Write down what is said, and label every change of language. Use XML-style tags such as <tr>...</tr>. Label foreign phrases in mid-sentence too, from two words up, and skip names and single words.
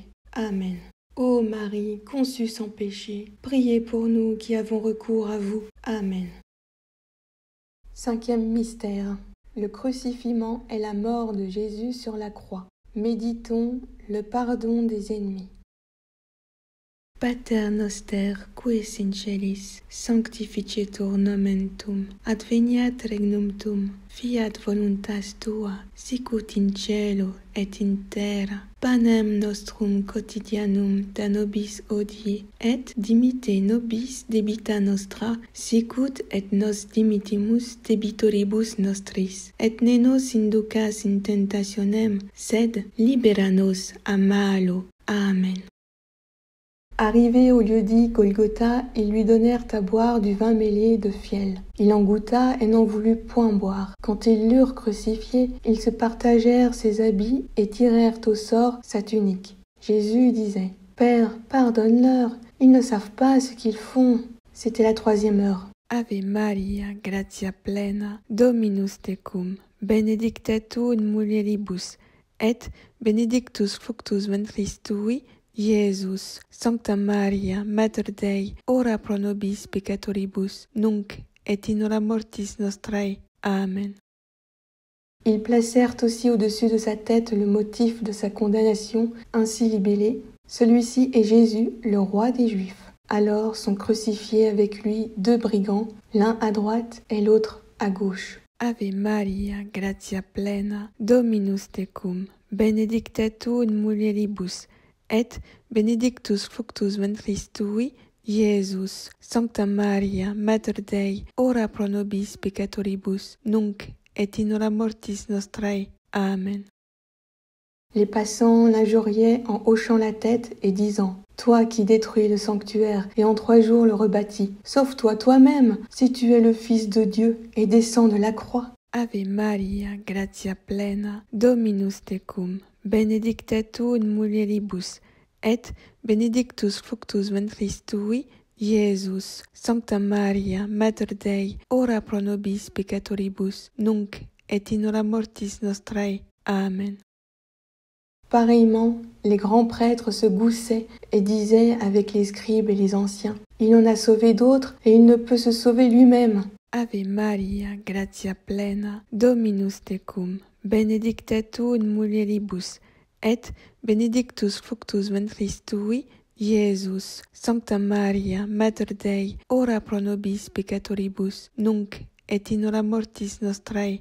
<fr>Amen. Ô Marie, conçue sans péché, priez pour nous qui avons recours à vous. Amen. 5e mystère. Le crucifixion et la mort de Jésus sur la croix. Méditons le pardon des ennemis.</fr> <la>Pater noster, qui es in celis, sanctificetur nomen tuum, adveniat regnum tuum, fiat voluntas tua, sicut in cielo et in terra. Panem nostrum quotidianum da nobis hodie, et dimitte nobis debita nostra, sicut et nos dimittimus debitoribus nostris. Et ne nos inducas in tentationem, sed libera nos a malo. Amen.</la> <fr>Arrivé au lieu-dit Golgotha, ils lui donnèrent à boire du vin mêlé de fiel. Il en goûta et n'en voulut point boire. Quand ils l'eurent crucifié, ils se partagèrent ses habits et tirèrent au sort sa tunique. Jésus disait, « Père, pardonne-leur, ils ne savent pas ce qu'ils font. » C'était la 3e heure.</fr> <la>Ave Maria, gratia plena, Dominus tecum, benedicta tu in mulieribus, et benedictus fructus ventris tui, Iesus. Sancta Maria, Mater Dei, ora pro nobis peccatoribus, nunc et in hora mortis nostrae. Amen.</la> <fr>Ils placèrent aussi au-dessus de sa tête le motif de sa condamnation, ainsi libellé, « Celui-ci est Jésus, le roi des Juifs ». Alors sont crucifiés avec lui 2 brigands, l'un à droite et l'autre à gauche.</fr> <la>Ave Maria, gratia plena, Dominus tecum, benedicta tu in mulieribus, et benedictus fructus ventris tui, Iesus. Sancta Maria, Mater Dei, ora pro nobis peccatoribus, nunc et in hora mortis nostrae. Amen.</la> <fr>Les passants l'injuriaient en hochant la tête et disant, « Toi qui détruis le sanctuaire et en 3 jours le rebâtis, sauve-toi toi-même si tu es le Fils de Dieu et descends de la croix.</fr> <la>» Ave Maria, gratia plena, Dominus tecum, benedicta tu in mulieribus, et benedictus fructus ventris tui, Iesus. Sancta Maria, Mater Dei, ora pro nobis peccatoribus, nunc et in hora mortis nostrae. Amen.</la> <fr>Pareillement, les grands prêtres se goussaient et disaient avec les scribes et les anciens, « Il en a sauvé d'autres et il ne peut se sauver lui-même.</fr> <la>» Ave Maria, gratia plena, Dominus tecum, benedicta tu in mulieribus, et benedictus fructus ventris tui, Iesus. Sancta Maria, Mater Dei, ora pro nobis peccatoribus, nunc et in hora mortis nostrae.</la>